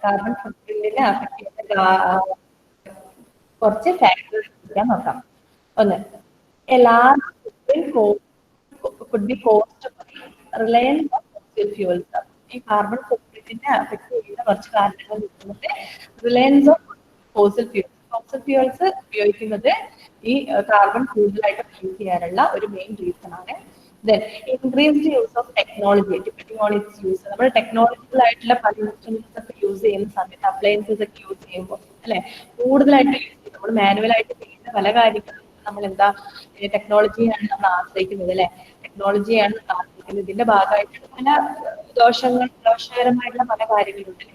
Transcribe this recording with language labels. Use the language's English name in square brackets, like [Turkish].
[Malayalam] Carbon ഫുട്പ്രിന്റിനെ affect ചെയ്യുന്ന കുറച്ച് factors നോക്കാം. [English] ഒന്ന്, a large footprint could be caused by reliance on fossil fuels. [Malayalam] ഈ കാർബൺ ഫുട്പ്രിന്റിനെ അഫക്ട് ചെയ്യുന്ന കുറച്ച് കാരണങ്ങൾ നിൽക്കുന്നത് Reliance of fossil fuels. Fossil fuels ഉപയോഗിക്കുന്നത് ഈ കാർബൺ കൂടുതലായിട്ട് പ്രൊഡ്യൂസ് ചെയ്യാനുള്ള ഒരു മെയിൻ റീസൺ ആണ്. [English] Then increased use of technology, depending on its use. [Malayalam] നമ്മൾ ടെക്നോളജിക്കൽ ആയിട്ടുള്ള പല ഇൻസ്ട്രുമെന്റ്സ് ഒക്കെ യൂസ് ചെയ്യുന്ന സമയത്ത്, അപ്ലയൻസസ് ഒക്കെ യൂസ് ചെയ്യുമ്പോൾ അല്ലെ, കൂടുതലായിട്ട് യൂസ് ചെയ്യും. നമ്മൾ മാനുവലായിട്ട് ചെയ്യുന്ന പല കാര്യങ്ങളും നമ്മൾ എന്താ ടെക്നോളജിയാണ് നമ്മൾ ആശ്രയിക്കുന്നത് അല്ലെ. ടെക്നോളജിയാണ് നമ്മൾ ആശ്രയിക്കുന്നത്. ഇതിന്റെ ഭാഗമായിട്ട് പല ദോഷകരമായിട്ടുള്ള പല കാര്യങ്ങളുണ്ട്.